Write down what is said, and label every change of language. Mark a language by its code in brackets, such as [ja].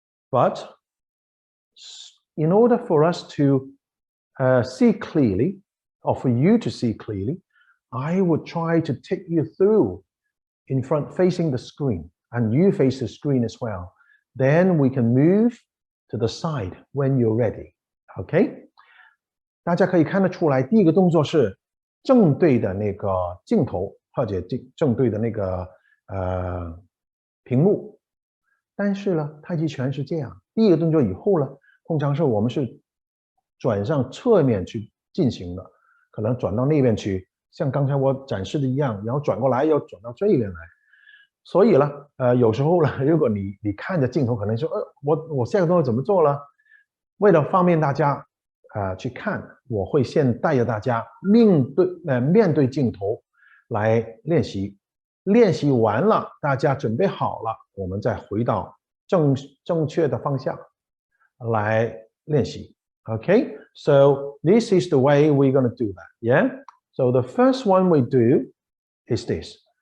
[en] But in order for us to see clearly, or for you to see clearly, I would try to take you through in front facing the screen, and you face the screen as well. Then we can move to the side when you're ready. OK？ [zh] 大家可以看得出来，第一个动作是正对的那个镜头，或者正对的那个屏幕。但是呢，太极拳是这样，第一个动作以后呢，通常是我们是转向侧面去进行的，可能转到那边去。像刚才我展示的一样，然后转过来又转到这边来，所以呢，有时候呢，如果你看着镜头，可能说，我下个动作怎么做了？为了方便大家去看，我会先带着大家面对镜头来练习，练习完了，大家准备好了，我们再回到正确的方向来练习。 [en] Okay, so this is the way we're going to do that. Yeah. So the first one we do is this.